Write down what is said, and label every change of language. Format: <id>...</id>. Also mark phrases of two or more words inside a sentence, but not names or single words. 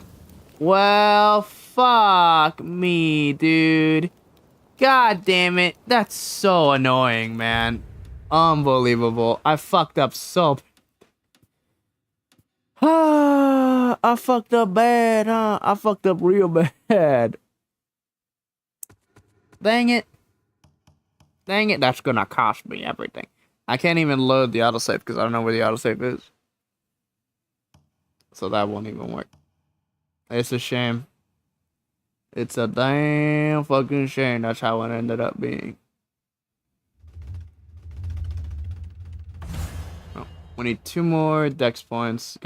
<en>Well, fuck me, dude. God damn it. That's so annoying, man. Unbelievable. I fucked up so... I fucked up bad, huh? I fucked up real bad. Dang it. Dang it. That's gonna cost me everything. I can't even load the autosave because I don't know where the autosave is. So that won't even work. It's a shame. It's a damn fucking shame that's how it ended up being. Oh, we need 2 more dex points.</en>